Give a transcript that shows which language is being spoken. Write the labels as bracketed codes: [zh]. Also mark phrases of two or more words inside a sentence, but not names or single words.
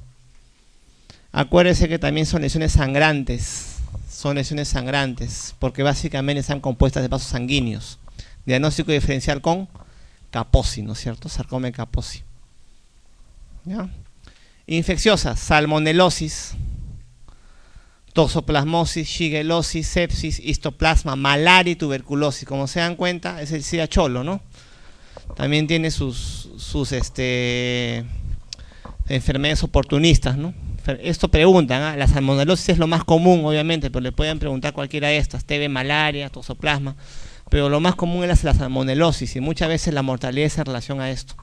[es] Acuérdense que también son lesiones sangrantes. Son lesiones sangrantes, porque básicamente están compuestas de vasos sanguíneos. Diagnóstico diferencial con Kaposi, ¿no es cierto? Sarcoma de Kaposi. ¿Ya? Infecciosas, salmonelosis, toxoplasmosis, shigellosis, sepsis, histoplasma, malaria y tuberculosis. Como se dan cuenta, es el SIDA cholo, ¿no? También tiene sus enfermedades oportunistas, ¿no? Esto preguntan, ¿eh? La salmonelosis es lo más común, obviamente, pero le pueden preguntar cualquiera de estas, TB, malaria, toxoplasma, pero lo más común es la salmonelosis y muchas veces la mortalidad es en relación a esto.